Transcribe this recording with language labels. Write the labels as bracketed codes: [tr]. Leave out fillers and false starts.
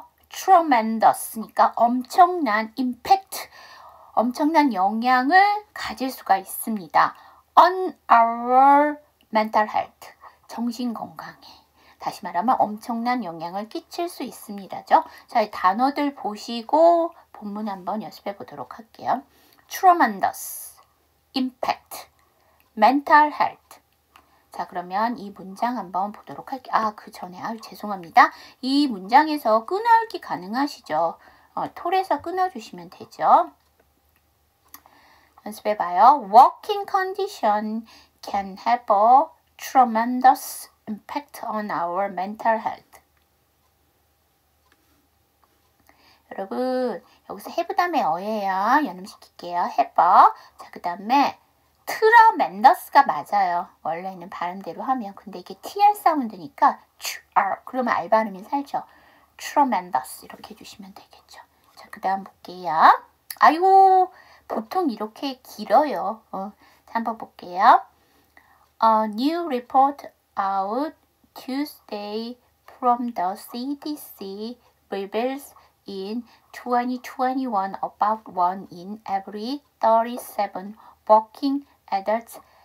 [ko] tremendous니까 엄청난 impact, 엄청난 영향을 가질 수가 있습니다. [en] on our mental health, [ko] 정신 건강에. 다시 말하면 엄청난 영향을 끼칠 수 있습니다죠. 자, 이 단어들 보시고 본문 한번 연습해 보도록 할게요. [en] tremendous, impact, mental health. [ko] 자, 그러면 이 문장 한번 보도록 할게요. 그 전에 죄송합니다. 이 문장에서 끊어읽기 가능하시죠? 톨에서 끊어주시면 되죠. 연습해봐요. [en] Working condition can have a tremendous impact on our mental health. [ko] 여러분, 여기서 have 다음에 어예요. 연음시킬게요. have. 자, 그 다음에 트러멘더스가 맞아요. 원래는 발음대로 하면. 근데 이게 TR 사운드니까 그러면 R 발음이 살죠. 트러멘더스 이렇게 해주시면 되겠죠. 자, 그 다음 볼게요. 아이고, 보통 이렇게 길어요. 자, 한번 볼게요. [en] New report out Tuesday from the CDC reveals in 2021 about 1 in every 37 working adults